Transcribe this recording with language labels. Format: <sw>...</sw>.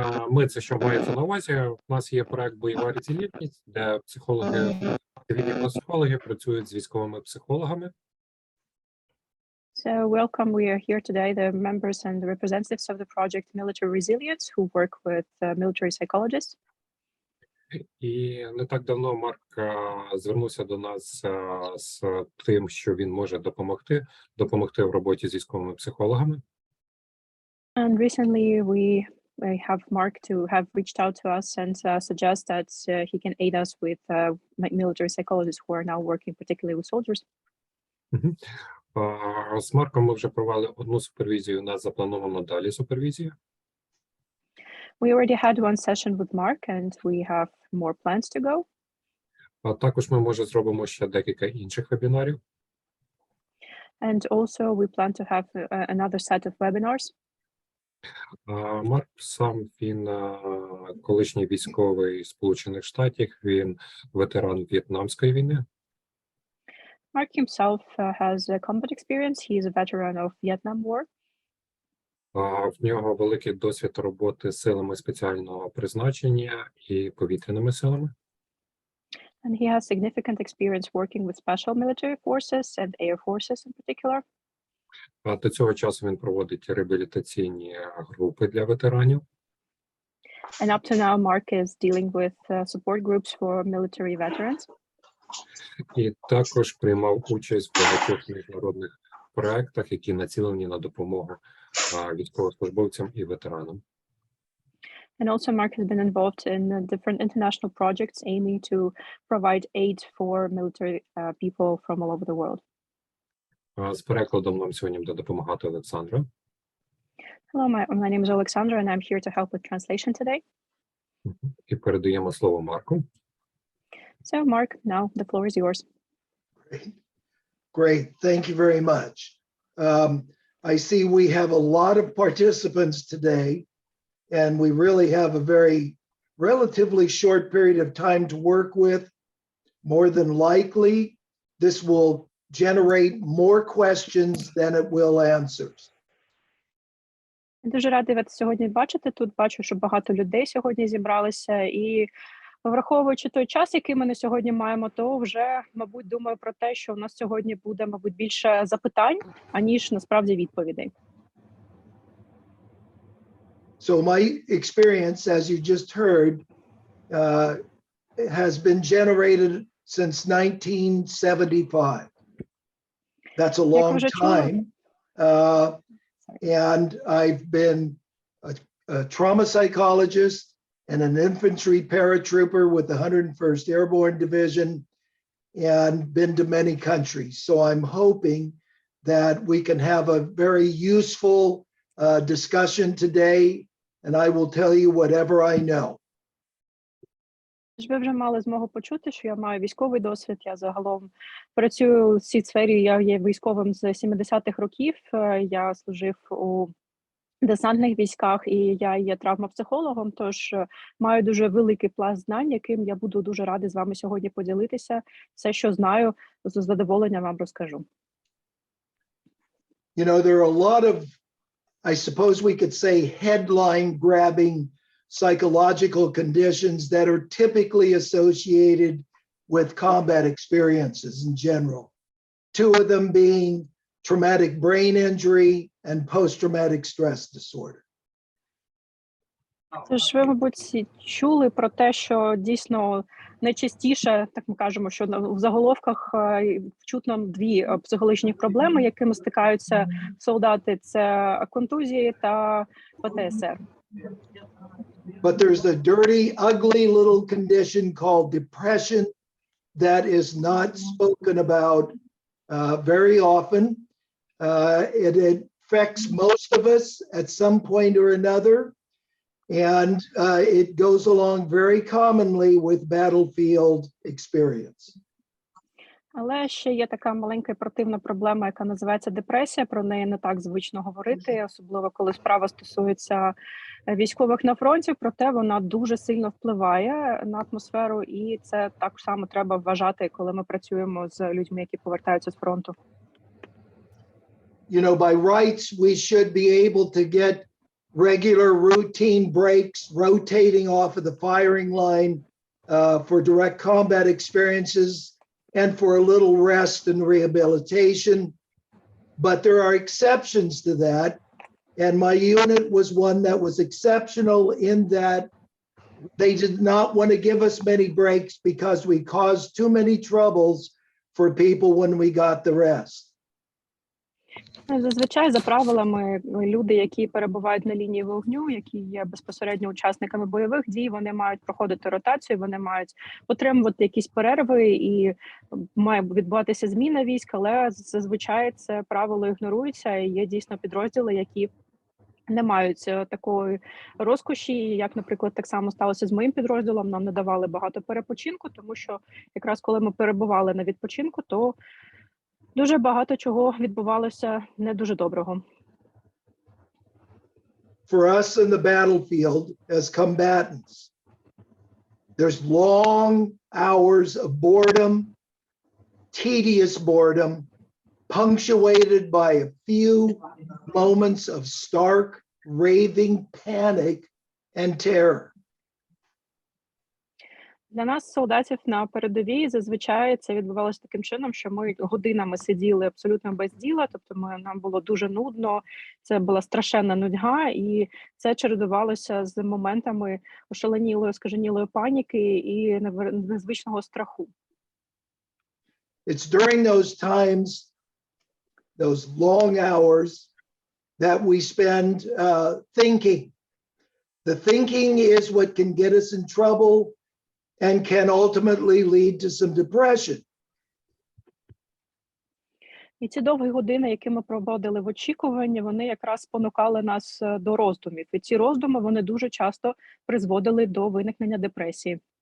<uk>Ми це що мається на увазі. У нас є проект «Бойова резилієнтність», де психологи, цивільні психологи працюють з військовими психологами.</uk> <en>So welcome. We are here today, the members and the representatives of the project Military Resilience, who work with military psychologists.</en> <uk>І не так давно Марк звернувся до нас з тим, що він може допомогти в роботі з військовими психологами.</uk> <en>And recently I have Mark to have reached out to us and suggest that he can aid us with military psychologists who are now working particularly with soldiers.</en> <uk>З Марком ми вже провели одну супервізію, у нас заплановано далі супервізію.</uk> <en>We already had one session with Mark and we have more plans to go.</en> <uk>А також ми, може, зробимо ще декілька інших вебінарів.</uk> <en>And also we plan to have another set of webinars.</en> <uk>Марк сам, він колишній військовий Сполучених Штатів, він ветеран В'єтнамської війни.</uk> <en>Mark himself has a combat experience. He is a veteran of Vietnam War.</en> <uk>В нього великий досвід роботи з силами спеціального призначення і повітряними силами.</uk> <en>And he has significant experience working with special military forces and air forces in particular.</en> <uk>До цього часу він проводить реабілітаційні групи для ветеранів.</uk> <en>And up to now, Mark is dealing with support groups for military veterans.</en> <uk>І також приймав участь в багатьох міжнародних проектах, які націлені на допомогу військовослужбовцям і ветеранам.</uk> <en>And also Mark has been involved in different international projects aiming to provide aid for military people from all over the world.</en> <uk>З перекладом нам сьогодні буде допомагати Олександра.</uk> <en>Hello, my name is Alexandra and I'm here to help with translation today.</en> <uk>І передаємо слово Марку.</uk> <en>So Mark, now the floor is yours. Great. Thank you very much. I see we have a lot of participants today, and we really have a very relatively short period of time to work with. More than likely, this will generate more questions than it will answers.</en> <uk>Дуже радий вас сьогодні бачити. Тут бачу, що багато людей сьогодні зібралися, і враховуючи той час, який ми на сьогодні маємо, то вже, мабуть, думаю про те, що у нас сьогодні буде, мабуть, більше запитань, аніж насправді відповідей.</uk> <en>So my experience, as you just heard, has been generated since 1975. That's a long time. And I've been a trauma psychologist and an infantry paratrooper with the 101st Airborne Division and been to many countries. So I'm hoping that we can have a very useful discussion today, and I will tell you whatever I know.</en> <uk>Ви вже мали змогу почути, що я маю військовий досвід, я загалом працюю в цій сфері, я є військовим з 70-х років, я служив у десантних військах і я є травмопсихологом, тож маю дуже великий пласт знань, яким я буду дуже радий з вами сьогодні поділитися. Все, що знаю, з задоволенням вам розкажу.</uk> <en>You know, there are a lot of, I suppose we could say, headline-grabbing psychological conditions that are typically associated with combat experiences in general. Two of them being traumatic brain injury and post-traumatic stress disorder.</en> <uk>Тож ви, мабуть, чули про те, що дійсно найчастіше, так ми кажемо, що в заголовках чутно дві психологічні проблеми, якими стикаються солдати, це контузії та ПТСР.</uk> <en>But there's a dirty, ugly little condition called depression that is not spoken about very often. It affects most of us at some point or another, and it goes along very commonly with battlefield experience.</en> <uk>Але ще є така маленька і противна проблема, яка називається депресія. Про неї не так звично говорити, особливо коли справа стосується військових на фронті. Проте вона дуже сильно впливає на атмосферу, і це так само треба вважати, коли ми працюємо з людьми, які повертаються з фронту.</uk> <en>You know, by rights, we should be able to get regular routine breaks, rotating off of the firing line for direct combat experiences and for a little rest and rehabilitation. But there are exceptions to that. And my unit was one that was exceptional in that they did not want to give us many breaks because we caused too many troubles for people when we got the rest.</en> <uk>Зазвичай, за правилами, люди, які перебувають на лінії вогню, які є безпосередньо учасниками бойових дій, вони мають проходити ротацію, вони мають отримувати якісь перерви і має відбуватися зміна військ, але зазвичай це правило ігнорується, і є дійсно підрозділи, які не мають такої розкоші, як, наприклад, так само сталося з моїм підрозділом. Нам не давали багато перепочинку, тому що якраз коли ми перебували на відпочинку, то дуже багато чого відбувалося не дуже доброго.</uk> <en>For us in the battlefield as combatants, there's long hours of boredom, tedious boredom, punctuated by a few moments of stark, raving panic and terror.</en> <uk>Для нас, солдатів на передовій, зазвичай це відбувалося таким чином, що ми годинами сиділи абсолютно без діла, тобто нам було дуже нудно, це була страшенна нудьга, і це чередувалося з моментами ошаленілої, скаженілої паніки і незвичного страху.</uk> <en>It's during those times, those long hours, that we spend thinking. The thinking is what can get us in trouble and can ultimately lead to some depression.</en> <uk>І ці довгі години, які ми проводили в очікуванні, вони якраз спонукали нас до роздумів. І ці роздуми, вони дуже часто призводили до виникнення депресії.</uk>